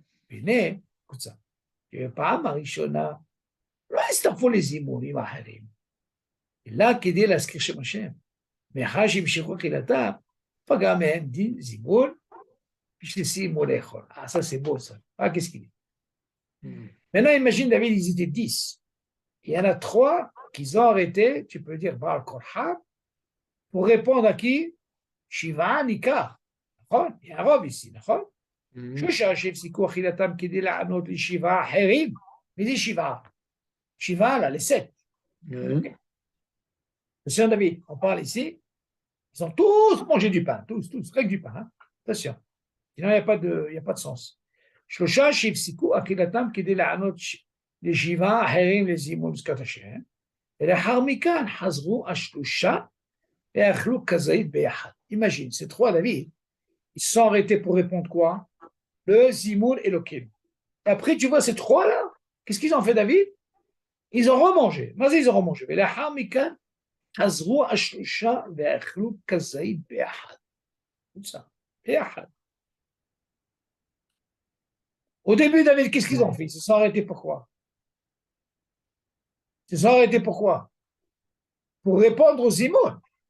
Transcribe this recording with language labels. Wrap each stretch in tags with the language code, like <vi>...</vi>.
<he>והנה, קוצר, בפעם הראשונה לא הצטרפו לזימונים האחרים, אלא כדי להזכיר שם השם. מאחר שהמשיכו אכילתם, פגע מהם דין זימון, בשביל סיימו לאכול.</he> <fr>Ça c'est beau ça. Qu'est-ce qu'il dit? Maintenant, imagine David, ils étaient 10. Il y en a 3 qui ont arrêté, tu peux dire Baal Korhab, pour répondre à qui? Shiva Nikar. Il y a un robe ici, d'accord?</fr> <he>Shosha שהפסיקו אכילתם כדי לענות לשבעה אחרים. מי זה שבעה? שבעה</he> <fr>là, les 7. Monsieur David, on parle ici, ils ont tous mangé du pain, tous, rien que du pain. Hein? Attention, sinon il n'y a pas de sens.</fr> <he>שלושה שהפסיקו אכילתם כדי לענות לשבעה אחרים לזימון בזכרת השם, ולאחר מכאן חזרו השלושה ואכלו כזית ביחד.</he> <fr>Imagine, ces 3 David, ils se sont arrêtés pour répondre quoi? Le zimoun et le kim. Et après, tu vois ces 3 là, qu'est-ce qu'ils ont fait David? Ils ont remangé. Vas-y, ils ont remangé.</fr> <he>ולאחר מכאן חזרו השלושה ואכלו כזית ביחד.</he> <fr>Comme ça, ביחד. Au début, David, qu'est-ce qu'ils ont fait? Ils se sont arrêtés pourquoi? Ils se sont arrêtés pourquoi? Pour répondre aux zimoun.</fr>